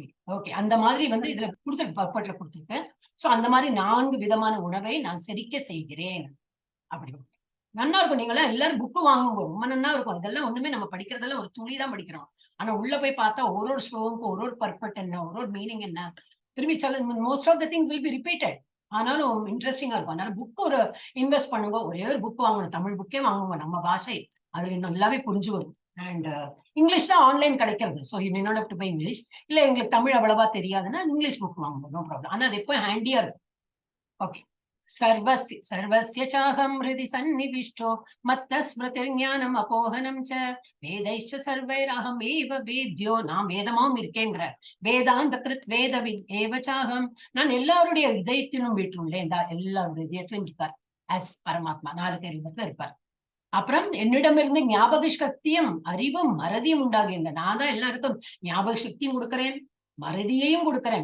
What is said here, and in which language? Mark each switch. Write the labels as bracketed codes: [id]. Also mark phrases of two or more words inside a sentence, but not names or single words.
[ta] ஓகே, அந்த மாதிரி வந்து இதுல கொடுத்துருக்கு, பர்பட்ல கொடுத்துருக்கு. சோ அந்த மாதிரி 4 விதமான உணவை நான் செரிக்க செய்கிறேன். அப்படி நல்லா இருக்கும். நீங்க எல்லாம் எல்லாரும் புக்கு வாங்குங்க, ரொம்ப நல்லா இருக்கும். இதெல்லாம் ஒண்ணுமே நம்ம படிக்கிறதெல்லாம் ஒரு துளி தான் படிக்கிறோம். ஆனா உள்ள போய் பார்த்தா ஒரு ஸ்லோகமுக்கும் ஒரு பர்பட் என்ன, ஒரு மீனிங் என்ன, திரும்பி [en] most of the things will be repeated. [ta] ஆனாலும் இன்ட்ரெஸ்டிங்கா இருக்கும். அதனால புக் ஒரு இன்வெஸ்ட் பண்ணுங்க. ஒரே ஒரு புக் வாங்கணும், தமிழ் புக்கே வாங்குங்க. நம்ம பாஷை அதுல நல்லாவே புரிஞ்சு வரும். அண்ட் இங்கிலீஷ் தான் ஆன்லைன் கிடைக்கிறது. [en] so you may not have to buy English. [ta] இல்ல எங்களுக்கு தமிழ் அவ்வளவா தெரியாதுன்னா இங்கிலீஷ் புக் வாங்குங்க, [en] no problem. [ta] ஆனா அது எப்போ ஹேண்டியா இருக்கும். ஓகே. [sa] सर्वस्य चाहं हृदि सन्निविष्टो मत्तः स्मृतिर्ज्ञानम् अपोहनं च वेदैश्च सर्वैरहमेव वेद्यो. [ta] நான் வேதமாவும் இருக்கேங்கிற [sa] वेदान्त कृत् वेदवित् एव चाहम्. [ta] நான் எல்லாருடைய இதயத்திலும் வீட்டுள்ளேன். எல்லாருடைய இதயத்திலும் இருப்பார் அஸ் பரமாத்மா. 4 ரூபத்துல இருப்பார். அப்புறம் என்னிடமிருந்து ஞாபக சக்தியும் அறிவும் மறதியும் உண்டாகின்ற. நான் தான் எல்லாருக்கும் ஞாபக சக்தியும் கொடுக்கிறேன், மறதியையும் கொடுக்கிறேன்.